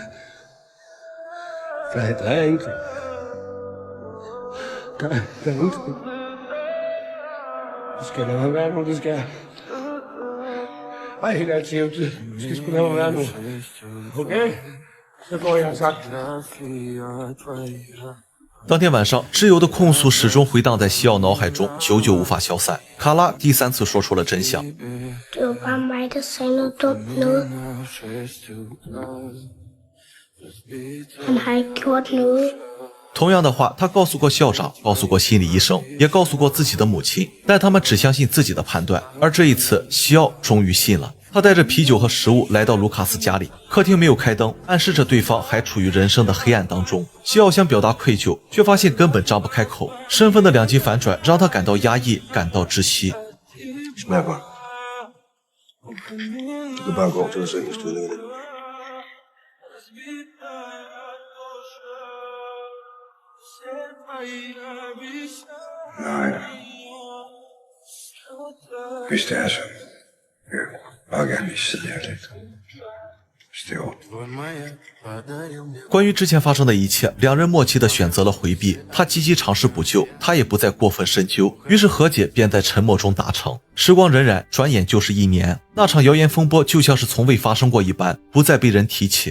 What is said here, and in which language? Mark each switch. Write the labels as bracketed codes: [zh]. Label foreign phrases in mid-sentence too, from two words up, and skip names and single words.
[da] Der er ingenting. Der er ingenting. Du skal lade mig være nu, det skal jeg. Ej, helt altid. Du skal sgu lade mig være nu. Okay? Så går jeg, har sagt. [zh] 当天晚上，挚友的控诉始终回荡在西奥脑海中，久久无法消散。卡拉第三次说出了真相。 [da] Det var bare mig, der sagde noget dumt noget. Han har ikke gjort noget. [zh] 同样的话，他告诉过校长，告诉过心理医生，也告诉过自己的母亲，但他们只相信自己的判断。而这一次，西奥终于信了。他带着啤酒和食物来到卢卡斯家里，客厅没有开灯，暗示着对方还处于人生的黑暗当中。西奥想表达愧疚，却发现根本张不开口。身份的两极反转让他感到压抑，感到窒息。 [da] Smager godt. Du kan bare gå til dig selv, hvis du er det. Nej. Hvis det er sådan, jeg vil bare gerne lige sidde her lidt. Hvis det er ordentligt. [zh] 关于之前发生的一切，两人默契地选择了回避。他积极尝试补救，他也不再过分深究，于是和解便在沉默中达成。时光荏苒，转眼就是1年。那场谣言风波就像是从未发生过一般，不再被人提起。